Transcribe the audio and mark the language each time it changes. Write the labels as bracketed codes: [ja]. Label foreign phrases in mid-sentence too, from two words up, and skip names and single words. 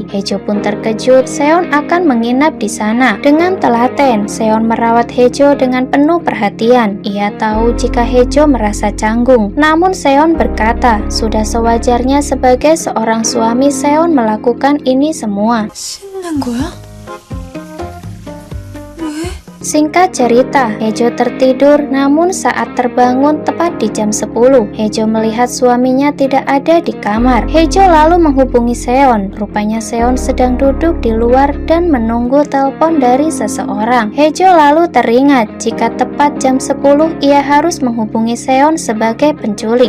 [id] Hejo pun terkejut. Seon akan menginap di sana. Dengan telaten, Seon merawat Hejo dengan penuh perhatian. Ia tahu jika Hejo merasa canggung. Namun Seon berkata, sudah sewajarnya sebagai seorang suami Seon melakukan ini semua. [ko] 신난 거야? 왜? [id] Singkat cerita, Hejo tertidur, namun saat terbangun tepat di jam 10, Hejo melihat suaminya tidak ada di kamar. Hejo lalu menghubungi Seon. Rupanya Seon sedang duduk di luar dan menunggu telepon dari seseorang. Hejo lalu teringat jika tepat jam 10 ia harus menghubungi Seon sebagai penculik.